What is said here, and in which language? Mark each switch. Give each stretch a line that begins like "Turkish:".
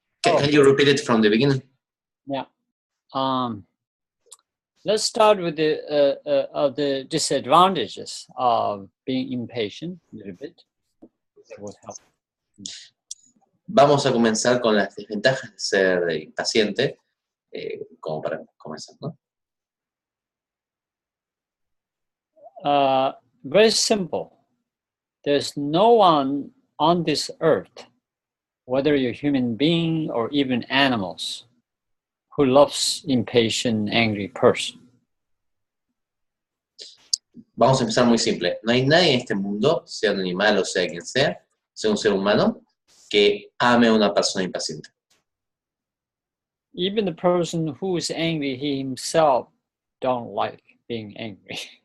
English: Can you repeat it from the beginning? Yeah. Let's start with the disadvantages of being impatient a little bit. Would help.
Spanish: Vamos a comenzar con las desventajas de ser impaciente, como para comenzar, ¿no?
English: Very simple. There's no one on this earth, whether you're a human being or even animals, who loves impatient, angry person.
Spanish: Vamos a empezar muy simple. No hay nadie en este mundo, sea un animal o sea quien sea un ser humano, que ame a una persona impaciente.
English: Even the person who is angry, he himself don't like being angry.